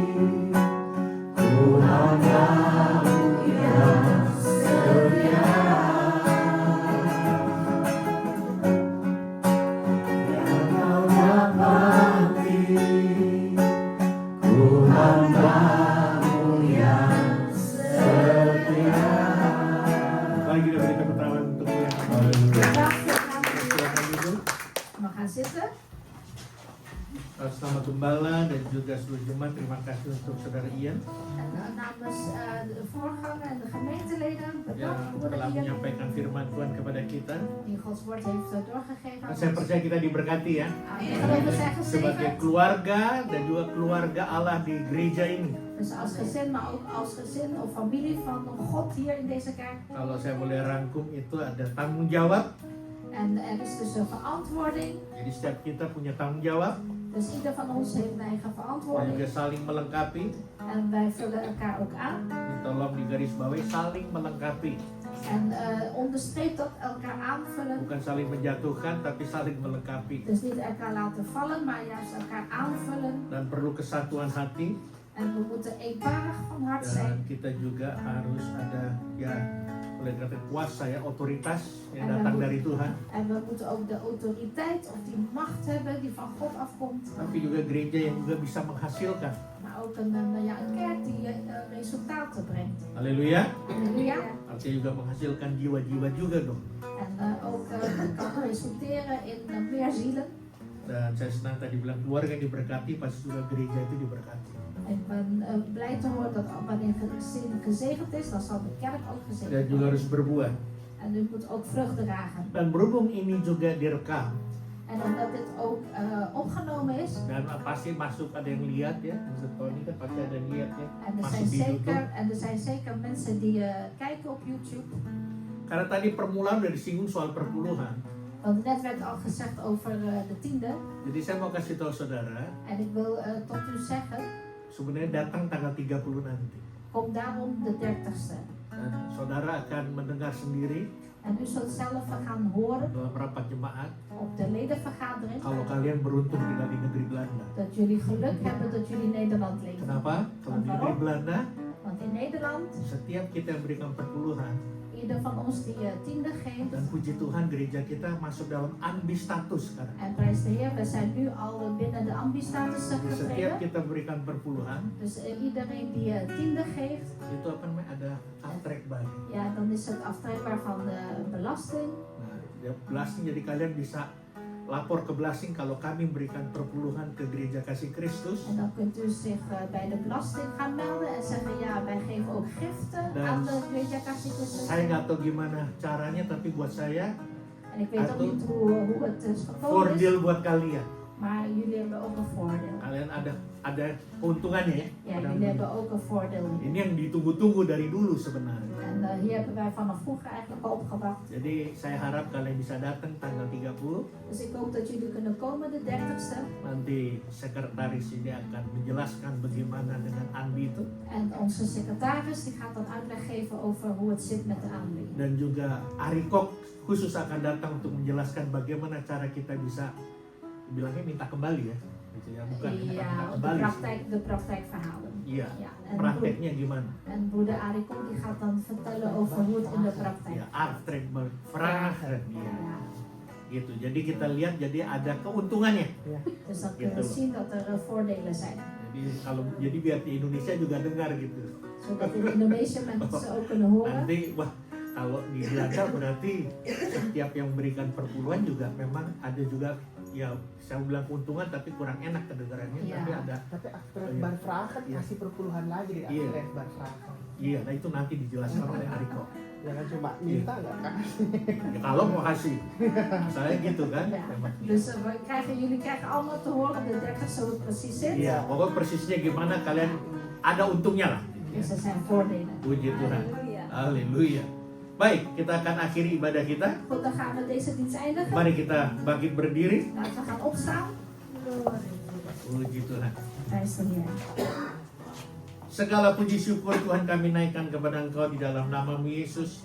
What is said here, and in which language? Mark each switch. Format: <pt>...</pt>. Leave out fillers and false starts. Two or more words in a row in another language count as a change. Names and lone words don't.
<id>Tuhan kamu yang setia, biar kau dapati Tuhan kamu yang setia. Mari kita berikan tepuk tangan untuk Tuhan. Silakan duduk.</id> <nl>We gaan zitten.</nl> <id>Selamat Gembala dan juga seluruh jemaat, terima kasih untuk Saudara Ian</id> <nl>En namens de voorganger en de gemeenteleden,</nl> <id>yang</id> <nl>bedankt voor</nl> <id>telah</id> <nl>de</nl> <id>menyampaikan firman Tuhan kepada kita.</id> <nl>die Gods woord heeft doorgegeven aan</nl> <id>Saya</id> <nl>ons.</nl> <id>percaya kita diberkati ya,</id> <nl>Ik geloof dat zij</nl> <id>sebagai</id> <nl>gezegend.</nl> <id>keluarga dan juga keluarga Allah di gereja ini.</id> <nl>Dus als gezin, maar ook als gezin of familie van God hier in deze kerk.</nl> <id>Kalau saya boleh rangkum, itu ada tanggung jawab.</id> <nl>En er is dus een verantwoording.</nl> <id>Jadi setiap kita punya tanggung jawab</id> <nl>Dus ieder van ons heeft een eigen</nl> <id>dan</id> <nl>verantwoording.</nl> <id>juga saling melengkapi.</id> <nl>En wij vullen elkaar ook aan.</nl> <id>Tolong digarisbawahi, saling melengkapi,</id> <nl>En onderstreep dat elkaar aanvullen.</nl> <id>bukan saling menjatuhkan tapi saling melengkapi.</id> <nl>Dus niet elkaar laten vallen, maar juist elkaar aanvullen.</nl> <id>Dan perlu kesatuan hati,</id> <nl>En we moeten eenparig van hart zijn.</nl> <id>dan kita juga harus ada ya boleh kata kuasa ya, otoritas yang datang dari Tuhan,</id> <nl>En we moeten ook de autoriteit of die macht hebben die van God afkomt.</nl> <id>tapi juga gereja yang juga bisa menghasilkan.</id> <nl>Maar ook een kerk die resultaten brengt.</nl> <id>Haleluya.</id> <nl>Halleluja.</nl> <id>Artinya juga menghasilkan jiwa-jiwa juga dong.</id> <nl>En ook kan resulteren in meer zielen.</nl> <id>Dan saya senang tadi bilang keluarga yang diberkati pasti juga gereja itu diberkati.</id> <nl>Ik ben blij te horen dat wanneer een gezin gezegend is, dan zal de kerk ook</nl> <id>Dan</id> <nl>gezegend</nl> <id>juga</id> <nl>worden.</nl> <id>harus berbuah.</id> <nl>En u moet ook vrucht dragen.</nl> <id>Dan berhubung ini juga direkam</id> <nl>En omdat dit ook opgenomen is,</nl> <id>dan pasti masuk ada yang lihat ya, Mr. Tony kan pasti ada yang lihat ya,</id> <nl>en</nl> <id>masuk di YouTube.</id> <nl>er zijn zeker mensen die kijken op YouTube.</nl> <id>Karena tadi permulaan udah disinggung soal perpuluhan.</id> <nl>Want net werd al gezegd over de tiende.</nl> <id>Jadi saya mau kasih tahu saudara,</id> <nl>En ik wil tot u zeggen,</nl> <id>sebenarnya datang tanggal 30 nanti.</id> <nl>kom daarom de 30ste.</nl> <id>Dan saudara akan mendengar sendiri</id> <nl>En u zult zelf gaan horen</nl> <id>dalam rapat jemaat</id> <nl>op de ledenvergadering</nl> <id>kalau kalian beruntung tinggal di negeri Belanda.</id> <nl>dat jullie geluk hebben dat jullie in Nederland leven.</nl> <id>Kenapa? Kalau di negeri Belanda,</id> <nl>Want in Nederland,</nl> <id>setiap kita yang berikan perpuluhan</id> <nl>ieder van ons die tiende geeft,</nl> <id>dan puji Tuhan gereja kita masuk dalam ambi status sekarang.</id> <nl>en prijs de Heer, we zijn nu al binnen de ambi-status</nl> <id>Jadi setiap</id> <nl>getreden.</nl> <id>kita berikan perpuluhan</id> <nl>Dus iedereen die tiende geeft,</nl> <id>itu apa namanya ada aftrek baru.</id> <nl>ja, dan is het aftrekbaar van de belasting.</nl> <id>Nah, ya belasting jadi kalian bisa lapor ke belasting kalau kami memberikan perpuluhan ke gereja kasih Kristus.</id> <nl>En dan kunt u zich bij de belasting gaan melden en zeggen, ja, wij geven ook giften</nl> <id>Dan</id> <nl>aan de Gereja Kasih Kristus.</nl> <id>Saya nggak tahu gimana caranya, tapi buat saya</id> <nl>En ik weet ook</nl> <id>Atau</id> <nl>niet hoe het is gekomen is,</nl> <id>voordeel buat kalian.</id> <nl>maar jullie hebben ook een voordeel.</nl> <id>Kalian ada keuntungannya ya.</id> <nl>Ja,</nl> <id>Pada</id> <nl>jullie hebben ook een voordeel.</nl> <id>ini yang ditunggu-tunggu dari dulu sebenarnya.</id> <nl>En hier hebben wij vanaf vroeger eigenlijk al opgewacht.</nl> <id>Jadi saya harap kalian bisa datang tanggal 30.</id> <nl>Dus ik hoop dat jullie kunnen komen de 30ste.</nl> <id>Nanti sekretaris ini akan menjelaskan bagaimana dengan Andi itu.</id> <nl>En onze secretaris die gaat dan uitleg geven over hoe het zit met de aanbieding.</nl> <id>Dan juga Arikok khusus akan datang untuk menjelaskan bagaimana cara kita bisa bilangnya minta kembali ya. Gitu ya, bukan minta</id> <nl>Ja,</nl> <id>kembali.</id> <nl>de praktijkverhalen.</nl> <id>Iya.</id> <nl>Ja, en</nl> <id>Prakteknya gimana?</id> <nl>broeder Ariko die gaat dan vertellen over hoe het in de praktijk</nl> <id>Ya,</id> <nl>aftrek vragen</nl> <id>ya.</id> <nl>Ja.</nl> <id>Gitu. Jadi kita lihat jadi ada keuntungannya.</id> <nl>Dus dan</nl> <id>Gitu.</id> <nl>kunnen we zien dat er voordelen zijn.</nl> <id>Jadi biar di Indonesia juga dengar gitu.</id> <nl>Zodat in Indonesië mensen ook kunnen horen.</nl> <id>Nanti wah kalau di Belanda berarti setiap yang memberikan perpuluhan juga memang ada juga ya saya bilang keuntungan tapi kurang enak kedengarannya Iya. tapi ada</id> <nl>Tapi aftrek vragen</nl> <id>Iya. kasih perpuluhan lagi di Iya.</id> <nl>aftrek vragen.</nl> <id>iya nah itu nanti dijelaskan oleh Ariko Jangan cuma minta nggak kasih. ya, kalau mau kasih saya gitu kan</id> <nl>Ja.</nl> <id>memang.</id> <nl>Dus jullie krijgen allemaal te horen de 30 zo het precies zit.</nl> <id>Iya pokoknya persisnya gimana kalian ada untungnya lah</id> <nl>Dus er zijn voordelen.</nl> <id>puji Tuhan Haleluya. haleluya. Baik, kita akan akhiri ibadah kita.</id> <nl>Goed, dan gaan we deze dienst eindigen.</nl> <id>Mari kita bangkit berdiri.</id> <nl>Laten we gaan opstaan.</nl> <id>Puji Tuhan.</id> <nl>Prijs de Heer.</nl> <id>Segala puji syukur Tuhan kami naikkan kepada Engkau di dalam nama-Mu Yesus.</id>